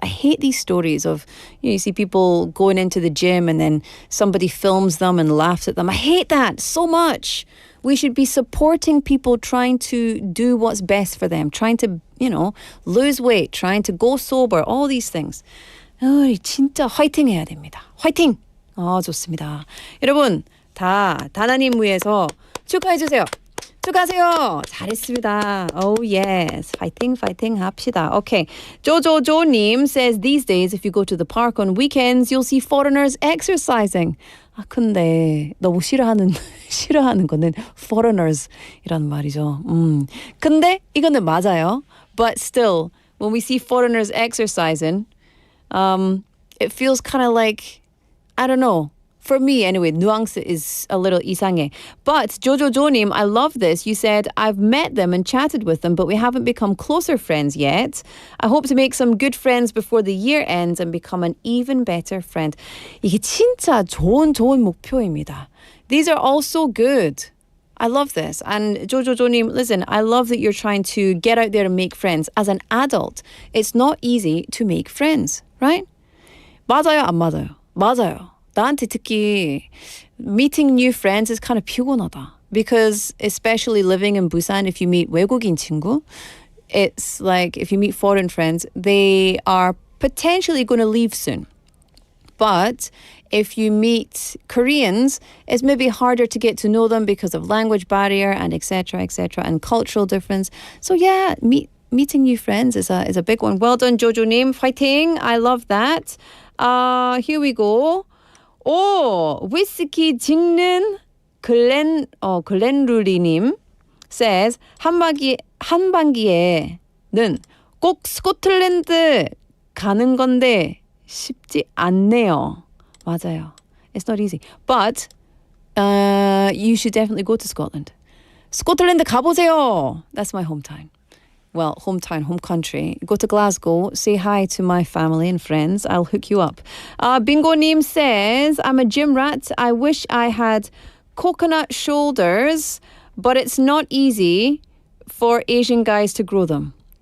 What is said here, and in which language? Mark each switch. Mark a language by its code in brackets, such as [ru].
[en] I hate these stories of, you see people going into the gym and then somebody films them and laughs at them. I hate that so much. We should be supporting people trying to do what's best for them, trying to, lose weight, trying to go sober, all these things. [ko] 우리 진짜 화이팅 해야 됩니다. 화이팅! 좋습니다. 여러분, 다 다나님 위해서 축하해주세요. 축하하세요. 잘했습니다. [en] Oh yes. [ko] Fighting 합시다. [en] Okay. 조조조님 says these days if you go to the park on weekends you'll see foreigners exercising. [ko] 근데 너무 싫어하는 거는 foreigners이란 말이죠. 근데 이거는 맞아요. [en] But still, when we see foreigners exercising, it feels kind of like, I don't know. For me, anyway, nuance is a little 이상해. But Jojojo님, I love this. You said, I've met them and chatted with them, but we haven't become closer friends yet. I hope to make some good friends before the year ends and become an even better friend. [ko] 이게 진짜 좋은 목표입니다. [en] These are all so good. I love this. And Jojojo님, listen, I love that you're trying to get out there and make friends. As an adult, it's not easy to make friends, right? [ko] 맞아요, 안 맞아요? 맞아요. 나한테 특히 [en] meeting new friends is kind of [ko] 피곤하다. [en] Because especially living in Busan, if you meet 외국인 친구, it's like if you meet foreign friends, they are potentially going to leave soon. But if you meet Koreans, it's maybe harder to get to know them because of language barrier and etc., and cultural difference. So yeah, meeting new friends is a big one. Well done, Jojo님. Fighting. I love that. Here we go. [ko] 위스키 찍는 글렌루리님 [en] says [ko] 한반기에는 꼭 스코틀랜드 가는 건데 쉽지 않네요. 맞아요. [en] It's not easy. But you should definitely go to Scotland. [ko] 스코틀랜드 가보세요. [en] That's my hometown. Well, home country. Go to Glasgow, say hi to my family and friends. I'll hook you up. Bingo Neem says, I'm a gym rat. I wish I had coconut shoulders, but it's not easy for Asian guys to grow them.